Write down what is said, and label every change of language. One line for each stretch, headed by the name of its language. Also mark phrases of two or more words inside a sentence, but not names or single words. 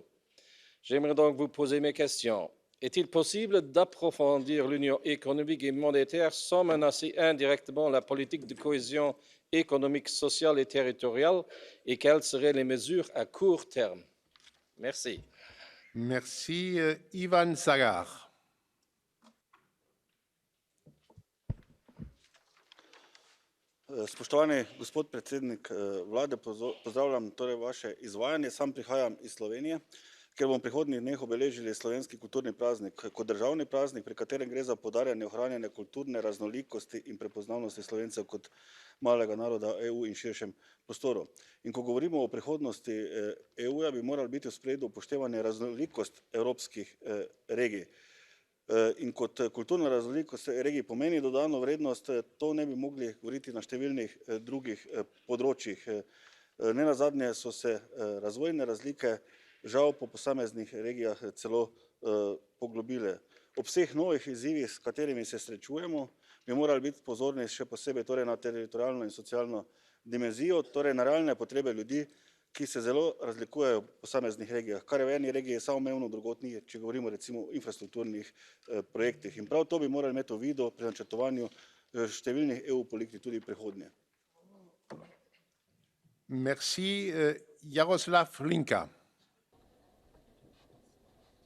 French: J'aimerais donc vous poser mes questions. Est-il possible d'approfondir l'union économique et monétaire sans menacer indirectement la politique de cohésion économique, sociale et territoriale? Et quelles seraient les mesures à court terme? Merci. Merci. Ivan Sagar.
Slovenian: Spoštovani gospod predsednik vlade, pozdravljam torej vaše izvajanje. Sam prihajam iz Slovenije, kjer bomo v prihodnjih dneh obeležili slovenski kulturni praznik kot državni praznik, pri katerem gre za poudarjanje ohranjanja kulturne raznolikosti in prepoznavnosti Slovencev kot malega naroda EU in širšem prostoru. In ko govorimo o prihodnosti EU-ja, bi morali biti v ospredju upoštevanje raznolikost evropskih regij. In kot kulturna raznolikost regij pomeni dodano vrednost, to ne bi mogli govoriti na številnih drugih področjih. Nenazadnje so se razvojne razlike žal po posameznih regijah celo poglobile. Ob vseh novih izzivih, s katerimi se srečujemo, bi morali biti pozorni še posebej torej na teritorialno in socialno dimenzijo, torej na realne potrebe ljudi, ki se zelo razlikujejo v posameznih regijah, kar je v eni regiji samoumevno, drugod ni, če govorimo recimo o infrastrukturnih projektih. In prav to bi morali imeti v vidu pri načrtovanju številnih EU politik tudi v prihodnje.
French: Merci. Jaroslav Linka.